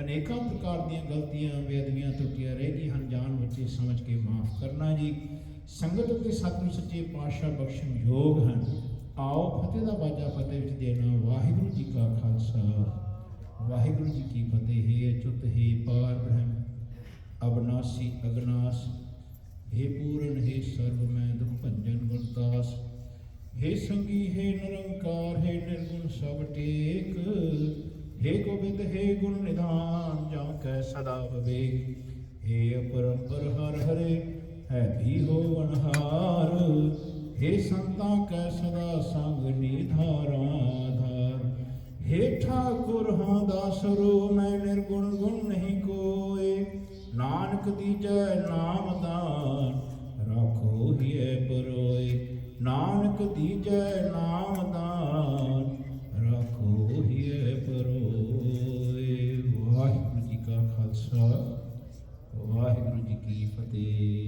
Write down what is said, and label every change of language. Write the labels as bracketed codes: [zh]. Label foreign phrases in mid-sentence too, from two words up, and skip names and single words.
[pa] ਅਨੇਕਾਂ ਪ੍ਰਕਾਰ ਦੀਆਂ ਗਲਤੀਆਂ ਬੇਅਦਬੀਆਂ ਤਰੁੱਟੀਆਂ ਰਹਿ ਗਈਆਂ ਹਨ, ਜਾਣ ਬੱਚੇ ਸਮਝ ਕੇ ਮਾਫ ਕਰਨਾ ਜੀ। ਸੰਗਤ ਅਤੇ ਸਤਿਗੁਰੂ ਸੱਚੇ ਪਾਤਸ਼ਾਹ ਬਖਸ਼ਣ ਯੋਗ ਹਨ। ਆਓ ਫਤਿਹ ਦਾ ਬਾਜਾ ਫਤਿਹ ਵਿੱਚ ਦੇਣਾ। ਵਾਹਿਗੁਰੂ ਜੀ ਕਾ ਖਾਲਸਾ ਵਾਹਿਗੁਰੂ ਜੀ ਕੀ ਫਤਿਹ। ਹੈ ਅਚੁੱਤ ਹੈ ਪਾਰ ਬ੍ਰਹਮ ਅਬਨਾਸੀ ਅਗਨਾਸ, ਹੇ ਪੂਰਨ ਹੇ ਸਰਵ ਮੈਂ ਦੁਖ ਭੰਜਨ ਗੁਣਤਾਸ, ਹੇ ਸੰਗੀ ਹੇ ਨਿਰੰਕਾਰ ਹੇ ਨਿਰਗੁਣ ਸਬ ਟੇਕ, ਹੇ ਗੋਵਿੰਦ ਹੇ ਗੁਣ ਨਿਧਾਨ ਜਾ ਕੈ ਸਦਾ ਵਿਵੇਕ, ਹੇ ਅਪਰੰਪਰ ਹਰ ਹਰੇ ਹੈ ਭੀ ਹੋ ਵਨਹਾਰ, ਹੇ ਸੰਤਾ ਕੈ ਸਦਾ ਸੰਗ ਨਿਧਾਰਾ ਧਾਰ, ਹੇ ਠਾਕੁਰ ਹਾਂ ਦਾਸਰੋ ਮੈਂ ਨਿਰਗੁਣ ਗੁਣ ਨਹੀਂ ਕੋਇ, ਨਾਨਕ ਦੀਜੈ ਨਾਮ ਦਾਨ ਰਾਖੋ ਹਿਯ ਪਰੋਇ, ਨਾਨਕ ਦੀਜੈ ਨਾਮ ਦਾਨ ਰਾਖੋ ਹਿਯ ਪਰੋਇ। ਵਾਹਿਗੁਰੂ ਜੀ ਕਾ ਖਾਲਸਾ ਵਾਹਿਗੁਰੂ ਜੀ ਕੀ ਫਤਿਹ।